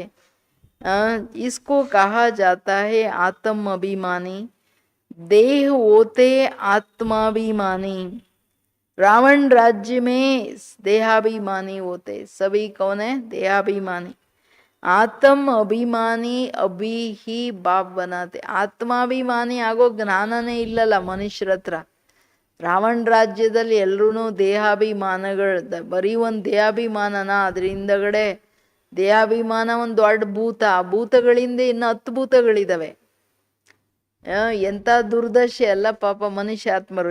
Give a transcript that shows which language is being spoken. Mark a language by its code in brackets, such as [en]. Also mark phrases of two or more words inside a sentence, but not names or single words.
[hi] इसको कहा जाता है आत्म अभिमानी. देह होते आत्माभिमानी. रावण राज्य में देहाभिमानी होते, सभी कौन है? देहाभिमानी. आत्म अभिमानी अभी ही बाप बनाते. [kn] ಆತ್ಮಾಭಿಮಾನಿ ಆಗೋ ಜ್ಞಾನನೇ ಇಲ್ಲಲ್ಲ ಮನುಷ್ಯರ ಹತ್ರ. ರಾವಣ ರಾಜ್ಯದಲ್ಲಿ ಎಲ್ರೂ ದೇಹಾಭಿಮಾನಗಳು, ಬರೀ ಒಂದು ದೇಹಾಭಿಮಾನನ, ಅದ್ರ ಹಿಂದಗಡೆ ದೇಹಾಭಿಮಾನ ಒಂದು ದೊಡ್ಡ ಭೂತ, ಆ ಭೂತಗಳಿಂದ ಇನ್ನು 10 ಭೂತಗಳಿದಾವೆ. ಎಂಥ ದುರ್ದಶೆ ಅಲ್ಲ ಪಾಪ ಮನುಷ್ಯಾತ್ಮರು.